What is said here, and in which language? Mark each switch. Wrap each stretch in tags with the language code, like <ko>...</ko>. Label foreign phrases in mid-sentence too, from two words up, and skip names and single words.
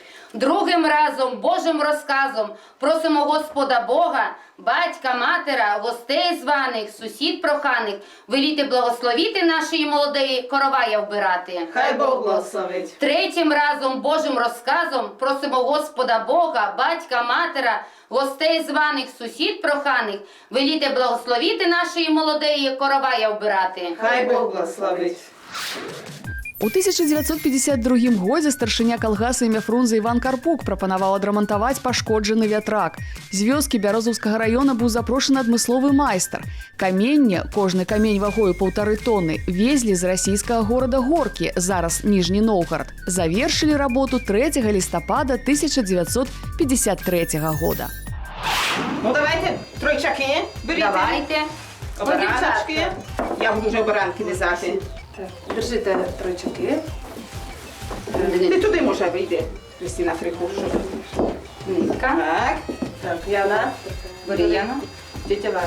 <uk>Другим разом Божим розказом просимо Господа Бога, батька, матера, гостей званих, сусід проханих, веліти благословіти нашої молодеї, коровая вбирати. Хай Бог благословить. Третім разом Божим розказом просимо Господа Бога, батька, матера, гостей званих, сусід проханих, веліти благословіти нашої молодеї, коровая вбирати. Хай Бог благословить.</uk> <be>У 1952 годзе старшыня калгаса імя Фрунзе Іван Карпук прапанаваў адрамантаваць пашкоджаны вятрак. З вёскі Бярозаўскага раёна быў запрошаны адмысловы майстар. Каменне, кожны камень вагою 1,5 тонны, везлі з расійскага горада Горкі, зараз Ніжні Новгарад. Завершылі работу 3 лістапада 1953 года.</be> <uk>Ну давайте тройчаки беріть. Давайте. Обераночки. Я буду вже оберанки низати. Держите тройчаки. Ти туди може вийти, Христина Фрикушу. Нитка. Так. Так, Яна. Бери Яна. Тетя Валя.</uk>